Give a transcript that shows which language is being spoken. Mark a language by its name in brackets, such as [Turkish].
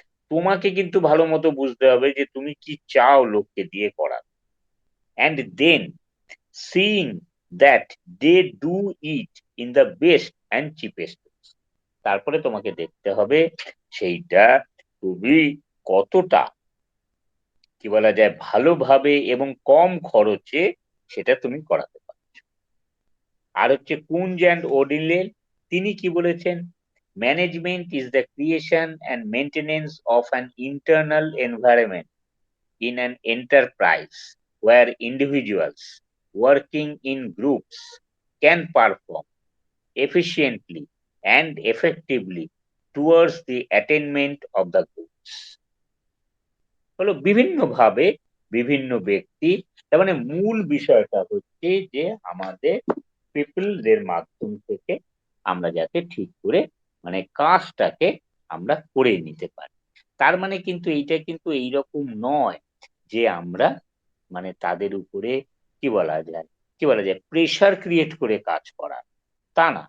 [Bangla] তোমাকে কিন্তু ভালো মতো বুঝতে হবে যে তুমি কি চাও লোককে দিয়ে করা, [English] And then seeing that they do it in the best and cheapest. [Bangla] তারপরে তোমাকে দেখতে হবে সেইটা তুমি কতটা কি বলা যায় ভালোভাবে এবং কম খরচে সেটা তুমি করাতে পারছো। আর হচ্ছে কুঞ্জ অ্যান্ড ওডিলের, তিনি কি বলেছেন, [English] Management is the creation and maintenance of an internal environment in an enterprise where individuals working in groups can perform efficiently and effectively towards the attainment of the goals। [Bangla] হলো বিভিন্নভাবে বিভিন্ন ব্যক্তি, তার মানে মূল বিষয়টা হচ্ছে যে আমাদের পিপলদের মাধ্যম থেকে আমরা যাতে ঠিক করে মানে কাজটাকে আমরা করে নিতে পারি। তার মানে কিন্তু এইটা কিন্তু এইরকম নয় যে আমরা মানে তাদের উপরে কি বলা যায় প্রেসার ক্রিয়েট করে কাজ করা, তা না।